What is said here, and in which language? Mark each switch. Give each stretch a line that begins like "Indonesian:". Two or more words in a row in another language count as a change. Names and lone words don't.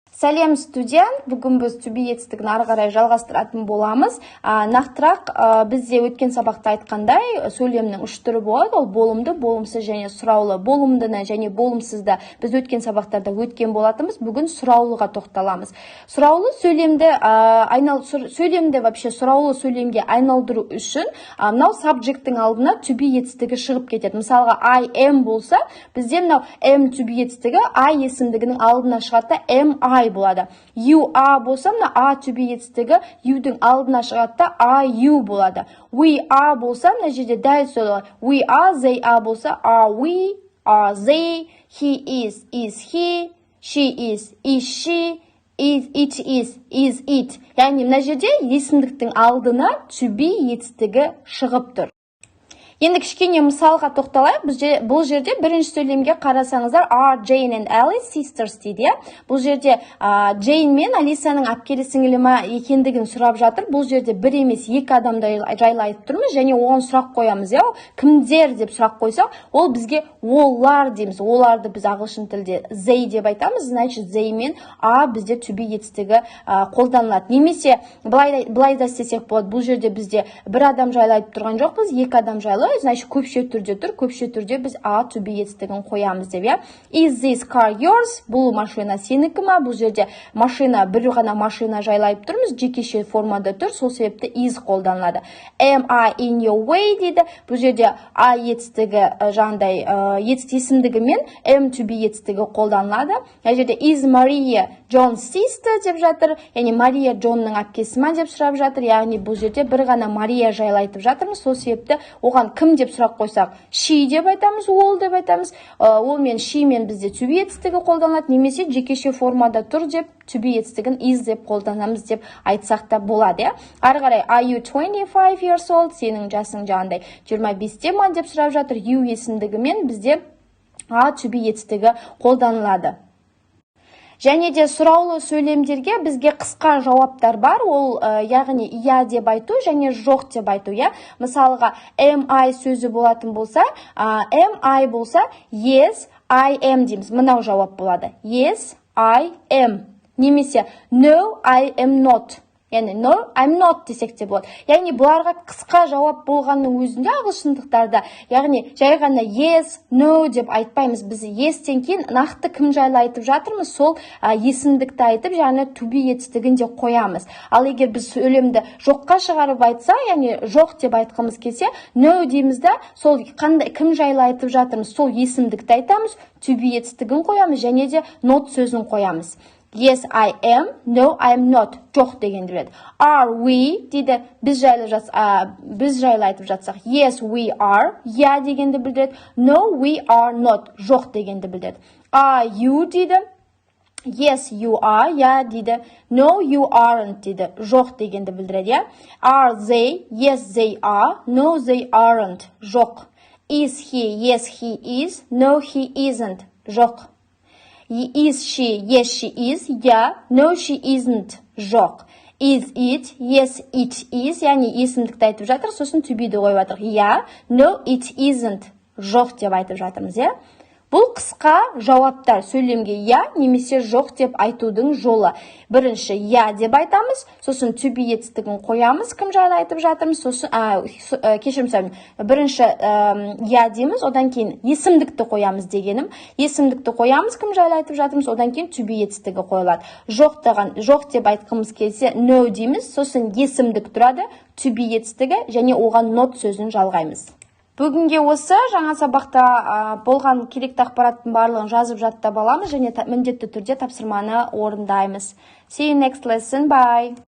Kazakh: Сәлем студент, бүгін біз
English: to be
Kazakh: етістігін ары қарай жалғастыратын боламыз. Нақтырақ бізде өткен сабақта айтқандай, сөйлемнің үш түрі болады. Ол болымды, болымсыз және сұраулы. Болымдыны және болымсызды біз өткен сабақтарда өткен болатынбыз. Бүгін сұраулыға тоқталамыз. Сұраулы сөйлемді вообще сұраулы сөйлемге айналдыру үшін мынау subject'тің алдына
English: to be
Kazakh: етістігі шығып кетеді. Мысалға
English: I am
Kazakh: болса, бізде мынау
English: am to be
Kazakh: етістігі I есімдігінің алдына шығады да
English: am I
Kazakh: болады.
English: You are
Kazakh: болса, мына a
English: to be
Kazakh: етістігі you'дің алдына шығады да
English: are you
Kazakh: болады.
English: We are
Kazakh: болса, мына жерде дәл солай.
English: We are, they are
Kazakh: болса,
English: are we, are they, he is he, she is she, it is it.
Kazakh: Яғни мына жерде есімдіктің алдына
English: to be
Kazakh: етістігі шығып тұр. Енді кішкене мысалға тоқталайық. Бұл жерде бірінші сөйлемге қарасаңыздар,
English: are Jane and Alice sisters дейді.
Kazakh: Бұл жерде Jane мен Алисаның әпкелі сіңілі ме екендігін сұрап жатыр. Бұл жерде бір емес екі адамды жайлы айтып тұрмыз және оған сұрақ қоямыз. Кімдер деп сұрақ қойсақ, ол бізге олар дейміз. Оларды біз ағылшын тілде they деп айтамыз. Значит, they мен бізде
English: to be
Kazakh: етістігі қолданылады. Немесе былай да істесек болады. Бұл жерде бізде бір адам жайлы айтып тұрған жоқпыз, екі адам жайлы. Значит, көпше түрде тұр. Көпше түрде біз
English: to be
Kazakh: етістігін қоямыз деп,
English: Is this car yours?
Kazakh: Бұл машина сенікі ме? Бұл жерде машина, бір ғана машина жайлы айтып тұрмыз. Жекеше формада тұр. Сол себепті is қолданылады. Am I in your way дейді. Бұл жерде етістігі жаңдай есімдігімен am to be етістігі қолданылады. Бұл жерде
English: is Maria John's sister
Kazakh: деп жатыр. Яғни Мария Джонның әпкесі ме деп сұрап жатыр. Яғни бұл жерде бір ғана Мария жайлы айтып жатырмыз. Сол себепті оған кім деп сұрақ қойсақ, she деп айтамыз, ол деп айтамыз. Ол мен she мен бізде
English: to be
Kazakh: етістігі қолданылады, немесе жекеше формада тұр деп
English: to be
Kazakh: етістігін is деп қолданамыз деп айтсақ та болады. Ары қарай
English: are you 25 years old?
Kazakh: Сенің жасың жаңағыдай 25-те ма деп сұрап жатыр. You есімдігімен бізде
English: to be
Kazakh: етістігі қолданылады. Және де сұраулы сөйлемдерге бізге қысқа жауаптар бар. Ол яғни иә деп айту және жоқ деп айту. Мысалға
English: am I
Kazakh: сөзі болатын болса,
English: am I болса yes I am дейміз.
Kazakh: Мынау жауап болады.
English: Yes I am. Немесе no I am not.
Kazakh: Яғни
English: no I'm not
Kazakh: десек те болады. Яғни бұларға қысқа жауап болғанның өзінде ағылшындықтарда, яғни жай ғана
English: yes, no
Kazakh: деп айтпаймыз. Біз yes-тен кейін нақты кім жайлы айтып жатырмыз, сол есімдікті айтып, яғни
English: to be
Kazakh: етістігін де қоямыз. Ал егер біз сөйлемді жоққа шығарып айтса, яғни жоқ деп айтқымыз келсе, no дейміз да, сол кім жайлы айтып жатырмыз, сол есімдікті айтамыз,
English: to be
Kazakh: етістігін қоямыз және де not сөзін қоямыз.
English: Yes, I am. No, I am not.
Kazakh: Жоқ дегенді біледі.
English: Are we
Kazakh: дейді. Біз жайлы айтып жатсақ.
English: Yes, we are.
Kazakh: Я дегенді білдіреді.
English: No, we are not.
Kazakh: Жоқ дегенді білдіреді.
English: Are you дейді. Yes, you are.
Kazakh: Я дейді.
English: No, you aren't
Kazakh: дейді. Жоқ дегенді білдіреді.
English: Are they? Yes, they are. No, they aren't. Жоқ. Is he? Yes, he is. No, he isn't. Жоқ. Is she? Yes, she is. Yeah. No, she isn't. Жоқ. Is it? Yes, it is.
Kazakh: Яғни есімдікті айтып жатыр, сосын
English: to be-
Kazakh: ді қойып жатыр.
English: Yeah. No, it isn't.
Kazakh: Жоқ деп айтып жатырмыз, Бұл қысқа жауаптар сөйлемге я немесе жоқ деп айтудың жолы. Бірінші я деп айтамыз, сосын
English: to be
Kazakh: етістігін қоямыз, кім жайлы айтып жатырмыз, сосын бірінші я дейміз, одан кейін есімдікті қоямыз дегенім. Есімдікті қоямыз, кім жайлы айтып жатырмыз, одан кейін
English: to be
Kazakh: етістігі қойылады. Жоқ деп айтқымыз келсе no дейміз, сосын есімдік тұрады,
English: to be
Kazakh: етістігі және оған not сөзін жалғаймыз. Бүгінге осы жаңа сабақта болған керекті ақпараттың барлығын жазып жаттап аламыз және міндетті түрде тапсырманы орындаймыз.
English: See you next lesson. Bye.